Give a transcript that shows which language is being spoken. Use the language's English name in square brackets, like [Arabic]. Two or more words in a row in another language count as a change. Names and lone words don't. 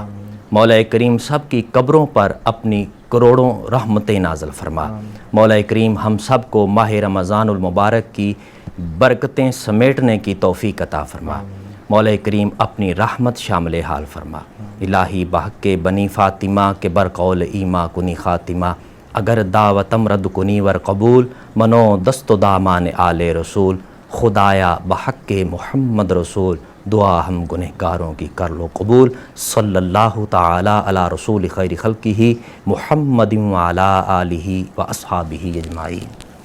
[Urdu] مولا کریم سب کی قبروں پر اپنی کروڑوں رحمتیں نازل فرما. مولا کریم ہم سب کو ماہ رمضان المبارک کی برکتیں سمیٹنے کی توفیق عطا فرما. مولا کریم اپنی رحمت شامل حال فرما. [Persian] الہی بحق بنی فاطمہ کے برقول ایما کنی خاتمہ, اگر دعوتم رد کنی ور قبول, منو دست و دامان آل رسول. [Urdu] خدایا بحق محمد رسول, دعا ہم گنہگاروں کی کر لو قبول. [Arabic] صلی اللہ تعالی علی رسول خیر خلقہ محمد وعلی آلہ و اصحابہ اجمعین.